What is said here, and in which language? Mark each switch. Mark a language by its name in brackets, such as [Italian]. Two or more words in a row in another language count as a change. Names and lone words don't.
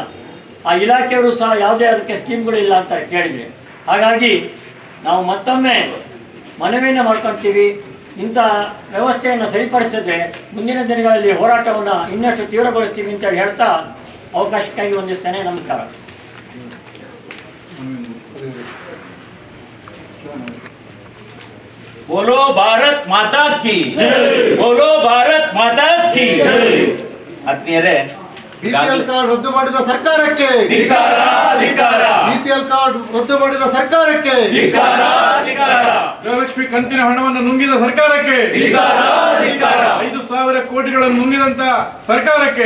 [Kannada] ಆ ಇಲಾಖೆಯವರು ಸಹ ಯಾವುದೇ ಅದಕ್ಕೆ ಸ್ಕೀಮ್ಗಳಿಲ್ಲ ಅಂತ ಕೇಳಿದರೆ. ಹಾಗಾಗಿ ನಾವು ಮತ್ತೊಮ್ಮೆ ಮನವಿಯನ್ನು ಮಾಡ್ಕೊಳ್ತೀವಿ, ಇಂಥ ವ್ಯವಸ್ಥೆಯನ್ನು ಸರಿಪಡಿಸಿದ್ರೆ ಮುಂದಿನ ದಿನಗಳಲ್ಲಿ ಹೋರಾಟವನ್ನು ಇನ್ನಷ್ಟು ತೀವ್ರಗೊಳಿಸ್ತೀವಿ ಅಂತೇಳಿ ಹೇಳ್ತಾ ಅವಕಾಶಕ್ಕಾಗಿ ಹೊಂದಿಸ್ತೇನೆ. ನಮಸ್ಕಾರ. [Hindi] बोलो भारत माता की, बोलो भारत माता की. [Kannada] ಆತ್ಮೀಯರೇ, ಬಿಪಿಎಲ್ ಕಾರ್ಡ್ ರದ್ದು ಮಾಡಿದ ಸರ್ಕಾರಕ್ಕೆ ಧಿಕ್ಕಾರ, ಧಿಕ್ಕಾರ. ಬಿಪಿಎಲ್ ಕಾರ್ಡ್ ರದ್ದು ಮಾಡಿದ ಸರ್ಕಾರಕ್ಕೆ ಧಿಕ್ಕಾರ, ಧಿಕ್ಕಾರ. ಗೃಹಲಕ್ಷ್ಮಿ ಕಂತಿನ ಹಣವನ್ನು ನುಂಗಿದ ಸರ್ಕಾರಕ್ಕೆ ಧಿಕ್ಕಾರ, ಧಿಕ್ಕಾರ. 5,000 ಕೋಟಿಗಳನ್ನು ನುಂಗಿದಂತ ಸರ್ಕಾರಕ್ಕೆ